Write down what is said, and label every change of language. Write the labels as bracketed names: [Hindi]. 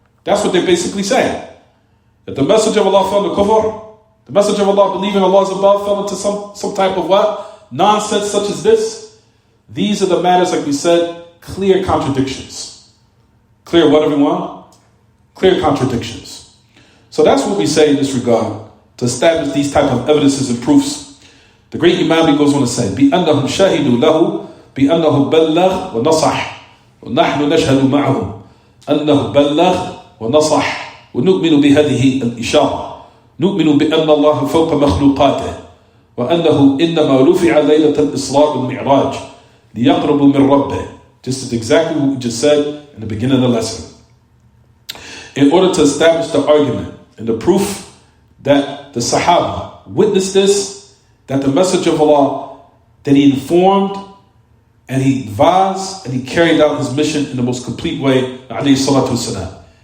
[English] That's what they're basically saying. That the Messenger of Allah fell into kufr, the Messenger of Allah believing Allah is above fell into some type of what? Nonsense such as this. These are the matters, like we said, clear contradictions. Clear what, everyone? Clear contradictions. So that's what we say in this regard, to establish these type of evidences and proofs. The great Imam goes on to say, [Arabic] بِأَنَّهُمْ شَهِدُوا لَهُ بِأَنَّهُ بَلَّغْ وَنَصَحْ وَنَحْنُ نَشْهَدُ مَعَهُمْ أَنَّهُ بَلَّغْ وَنَصَحْ وَنُؤْمِنُ بِهَذِهِ الْإِشَارَةِ نُؤْمِنُ بِأَنَّ اللَّهَ فَوْقَ مَخْلُوقَاتِهِ وأنه إنما رفع ليلة الإسراء والمعراج ليقرب من ربه. [English] Just as exactly what we just said in the beginning of the lesson. In order to establish the argument and the proof that the Sahaba witnessed this, that the Messenger of Allah, that he informed and he advised and he carried out his mission in the most complete way, alayhi salatu wasalam.